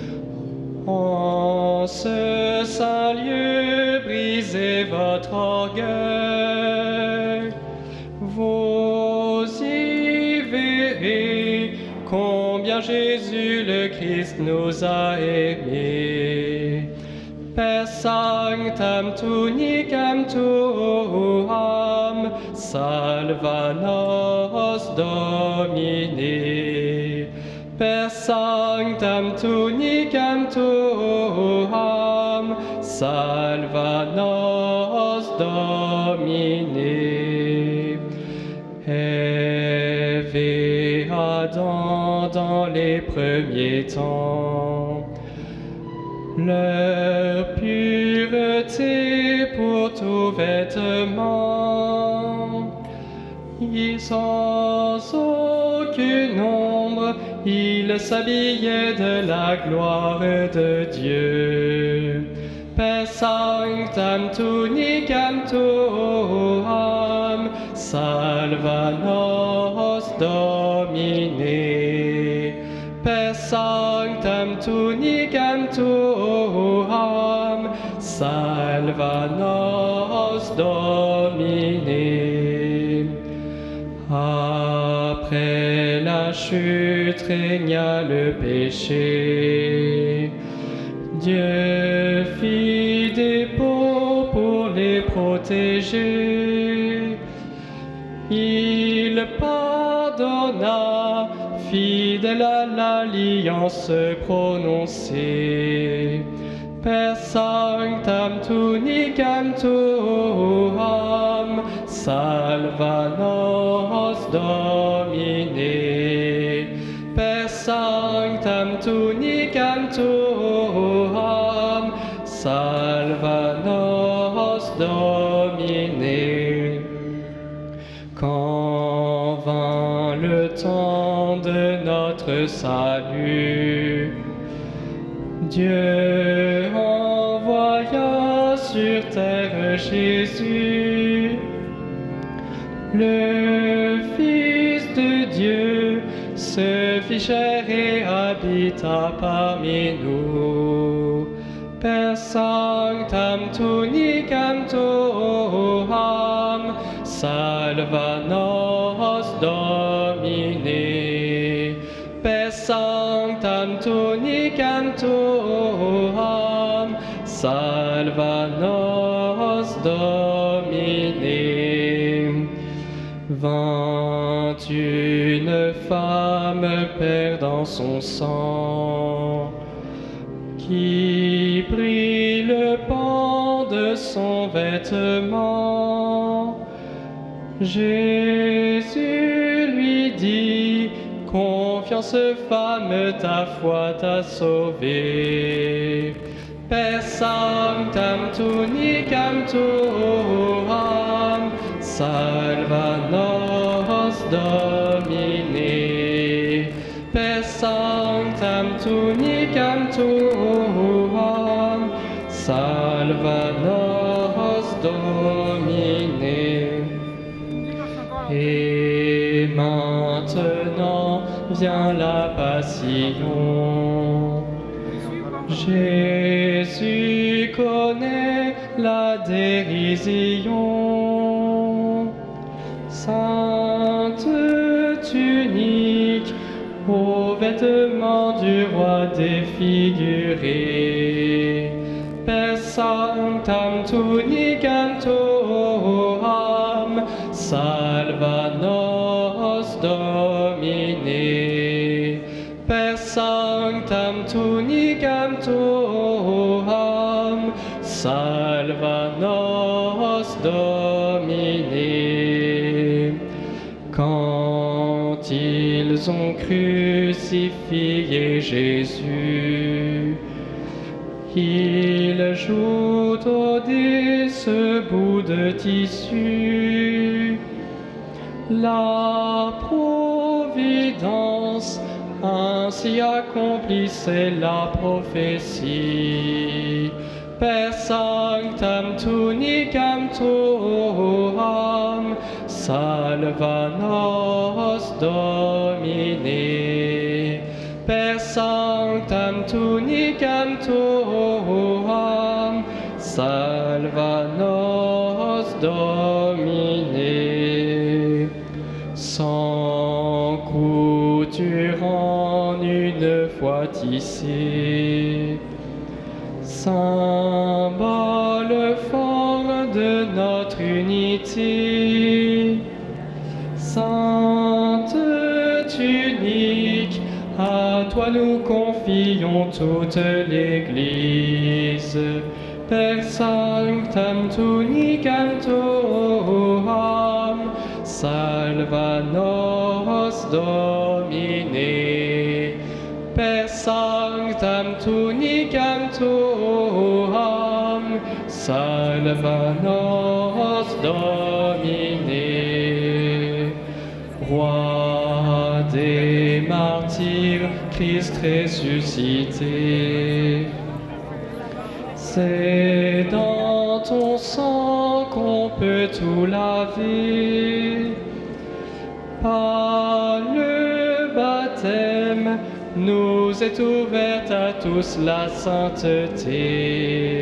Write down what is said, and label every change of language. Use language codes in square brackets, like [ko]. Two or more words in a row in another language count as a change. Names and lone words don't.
[fr] En ce saint lieu, brisez votre orgueil. Vous y verrez combien Jésus le Christ nous a aimés. [la] Per sanctam tunicam tuam, salva nos Domine. Per sanctam tunicam tuam, salva nos Domine. [fr] Ève et Adam dans les premiers temps, leur pureté pour tout vêtement, ils sans aucune ombre, ils s'habillaient de la gloire de Dieu. [la] Per sanctam tunicam tuam, salva nos Domine. Per sanctam tunicam tuam, salva nos Domine. [fr] Après la chute régna le péché. Dieu fit des pots pour les protéger. Il pardonna, fidèle à l'alliance prononcée. [la] Per sanctam tunicam tuam, salva nos Domine. Per sanctam tunicam tuam, salva nos Domine. [fr] Quand vint le temps de notre salut, Dieu envoya sur terre Jésus, le Fils de Dieu, se fit chair et habita parmi nous. [la] Per sanctam tunicam tuam, salva nos Domine. Per sanctam tunicam tuam, salva nos Domine. [fr] Vint une femme perdant son sang, qui prit le pan de son vêtement. Jésus lui dit: confiance femme, ta foi t'a sauvée. [la] Per sanctam tunicam tuam, salva nos Domine. Per sanctam tunicam tuam, salva nos Domine. [fr] Et maintenant vient la passion. Jésus connaît la dérision. Sainte tunique, aux vêtements du roi défiguré. [la] Per sanctam tunicam tuam, salva nos Domine. Per sanctam tunicam tuam, salva nos Domine. [fr] Quand ils ont crucifié Jésus, ils jouent au dé ce bout de tissu. La providence ainsi accomplissait la prophétie. [la] Per sanctam tunicam tuam, salva nos Domine, per sanctam tunicam tuam, salva nos Domine. [fr] Sans couture en une fois tissé, symbole fort de notre unité, sainte tunique, à toi nous confions toute l'Église, [la] per sanctam tunicam tuam, salva nos Domine, per sanctam tunicam tuam, salva nos Domine. [fr] Roi des martyrs, Christ ressuscité, c'est dans ton sang qu'on peut tout laver. Par le baptême, nous est ouverte à tous la sainteté.